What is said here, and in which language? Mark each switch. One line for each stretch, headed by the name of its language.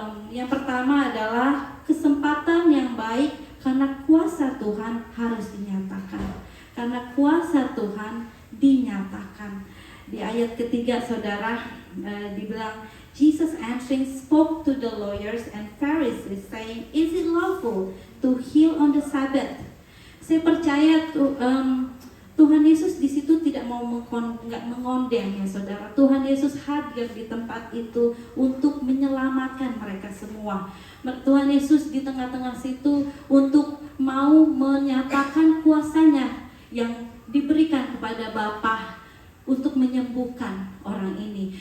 Indonesian: Yang pertama adalah kesempatan yang baik karena kuasa Tuhan harus dinyatakan. Karena kuasa Tuhan dinyatakan. Di ayat ketiga saudara dibilang,
English: Jesus answering spoke to the lawyers and Pharisees saying, is it lawful to heal on the Sabbath?
Indonesian: Saya percaya Tuhan Yesus di situ tidak mau mengondeng ya saudara. Tuhan Yesus hadir di tempat itu untuk menyelamatkan mereka semua. Tuhan Yesus di tengah-tengah situ untuk mau menyatakan kuasanya yang diberikan kepada Bapa untuk menyembuhkan orang ini.